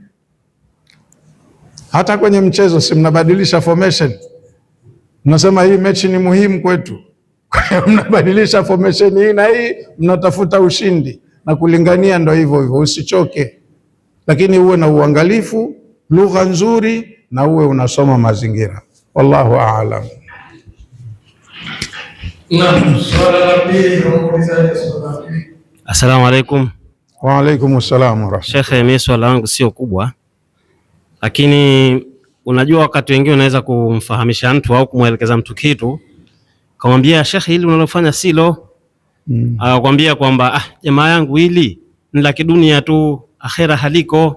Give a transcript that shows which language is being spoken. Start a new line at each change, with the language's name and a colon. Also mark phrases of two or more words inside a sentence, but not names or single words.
Swahili: Hata kwenye mchezo si mnabadilisha formation, mnasema hii mechi ni muhimu kwetu, kwa hiyo mnabadilisha formation hii na hii, mnatafuta ushindi na kulingania. Ndo hivyo hivyo, usichoke, lakini uwe na uangalifu, lugha nzuri, na uwe unasoma mazingira.
Arabic: والله أعلم. السلام عليكم. وعليكم السلام ورحمة الله.
Swahili: Shekhe, mimi swala langu sio kubwa, lakini unajua wakati wengine unaweza kumfahamisha mtu au kumwelekeza mtu kitu, kamwambia shekhe, hili unalofanya silo. Akakwambia kwamba jamaa yangu hili ni la kidunia tu, akhera haliko.